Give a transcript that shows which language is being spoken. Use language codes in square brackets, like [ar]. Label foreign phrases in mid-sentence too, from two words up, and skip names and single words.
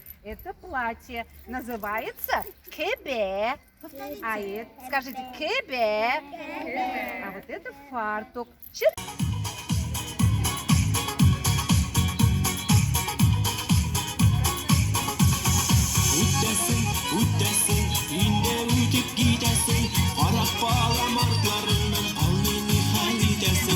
[ru] Это платье называется кебе. А это, скажите, кебе. А вот это фартук. [tt] Үтәсең, инде үтеп китәсең, карап балам артларыңнан ал мине хәл итәсең.